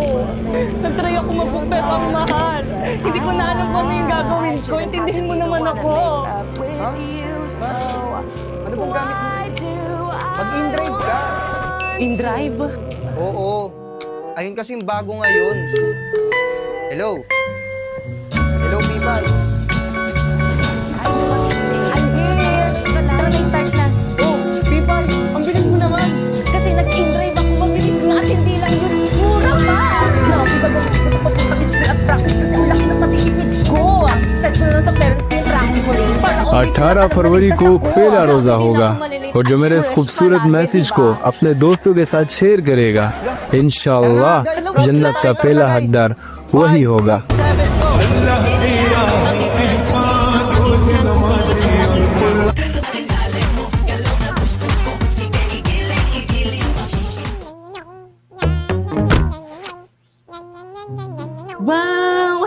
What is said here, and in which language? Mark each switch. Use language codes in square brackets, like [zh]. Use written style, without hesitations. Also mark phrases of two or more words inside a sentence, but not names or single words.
[tl] Nag-try ako mag-book pero ang mahal. Hindi ko na alam kung ano yung gagawin ko. Intindihin mo naman ako. Ha? Ano bang gamit mo? Mag-in-drive ka. In-drive? Oo. Ayun kasing bago ngayon. Hello? Hello, Pipay. [en] I'm here. [tl] Tara na, start na. Oh, Pipay. Ang bilis mo naman. Kasi nag-in-drive ako, mabilis na at hindi lang yun. Mura pa! Grabe, gagawin ko ito papuntang school at practice kasi ang laki ng matitipid ko. Set ko na lang sa parents ko yung practice ko rin. [hi] 18 फरवरी को पहला रोजा होगा और जो मेरे इस खूबसूरत मैसेज को अपने दोस्तों के साथ शेयर करेगा इंशाल्लाह जन्नत का पहला हकदार वही होगा। [tl] Wow!